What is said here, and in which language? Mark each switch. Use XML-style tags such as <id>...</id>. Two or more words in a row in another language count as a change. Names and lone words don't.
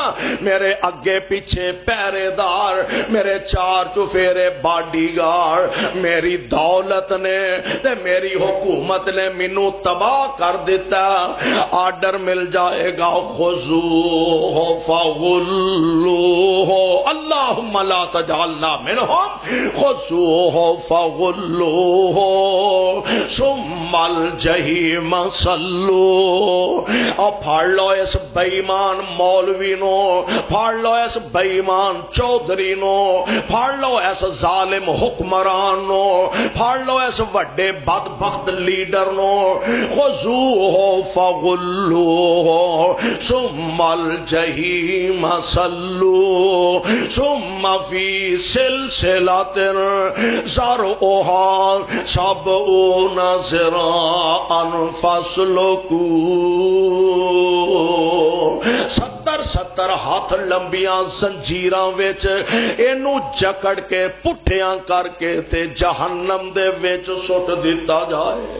<pa>میرے اگے پیچھے پہریدار، میرے چار چفیرے باڈی گارڈ. میری دولت نے تے میری حکومت نے مینوں تباہ کر دتا.</pa> <ur>آرڈر مل جائے گا,</ur> <ar>خذوه فغلوه, اللهم لا تجعلنا منهم, خذوه فغلوه ثم الجحيم صلوه.</ar> <pa>اور پھاڑ لو اس بے ایمان مولوی نو، پھاڑ لو اس بے ایمان چودھری نو، پھاڑ لو اس ظالم حکمران نو، پھاڑ لو اس وڈے بدبخت لیڈر نو.</pa> <ar>خذوه فغلوه ثم الجحيم صلوه ثم في سلسلة ذرعها سبعون ذراعا فاسلكوه.</ar> <pa>70 ہتھ لمبیاں زنجیراں وچ اینوں جکڑ کے پٹھیاں کرکے تے جہنم دے وچ سٹ دتا جائے.</pa>